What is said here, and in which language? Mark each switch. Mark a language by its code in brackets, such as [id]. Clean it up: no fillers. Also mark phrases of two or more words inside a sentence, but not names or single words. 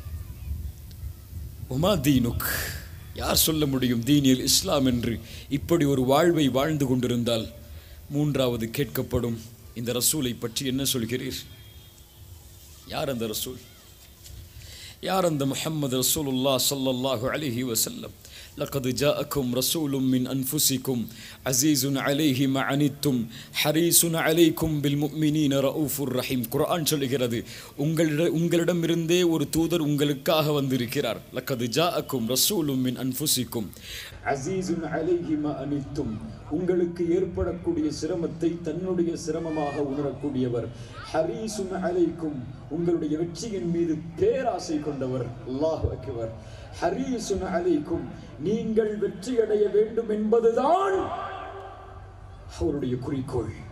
[ar] وما دينك, [ta] யார் சொல்ல முடியும் தீனில் இஸ்லாம் என்று? இப்படி ஒரு வாழ்வை வாழ்ந்து கொண்டிருந்தால் 3வது கேட்கப்படும், இந்த ரசூலை பற்றி என்ன சொல்கிறீர்? யார் அந்த ரசூல்? யார் அந்த முஹம்மது ரசூலுல்லாஹ் [ar] صلى الله عليه وسلم? لقد جاءكم رسول من أنفسكم عزيز عليه ما عنتم حريص عليكم بالمؤمنين رؤوف رحيم. [ta] குர்ஆன் சொல்கிறது, உங்களிடமிருந்தே ஒரு தூதர் உங்களுக்காக வந்திருக்கிறார். [ar] لقد جاءكم رسول من أنفسكم عزيز عليه ما عنتم, [ta] உங்களுக்கு ஏற்படக்கூடிய சிரமத்தை தன்னுடைய சிரமமாக உணரக்கூடியவர். [ar] حريص عليكم, [ta] உங்களுடைய வெற்றியின் மீது பேராசை கொண்டவர். [ar] الله أكبر. حريص عليكم, [ta] நீங்கள் வெற்றி அடைய வேண்டும் என்பதுதான் அவருடைய குறிக்கோள்.